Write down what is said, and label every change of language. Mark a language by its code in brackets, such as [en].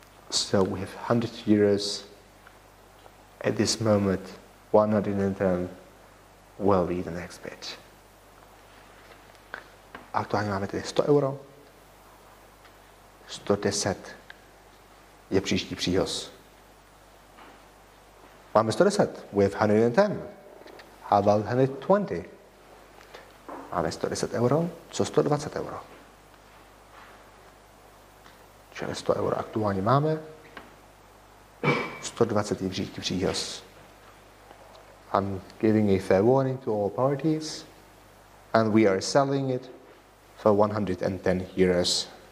[en] So we have 100 euros at this moment, 110 will be the next bid. [cs] Aktuálně máme tedy 100 euro, 110 je příští příhoz. Máme 110, [en] we have 110. How about 120? [cs] Máme 110 euro, co 120 euro? Čili 100 euro aktuálně máme, 120 je příští příhoz. [en] I'm giving a fair warning to all parties, and we are selling it for 110 euros.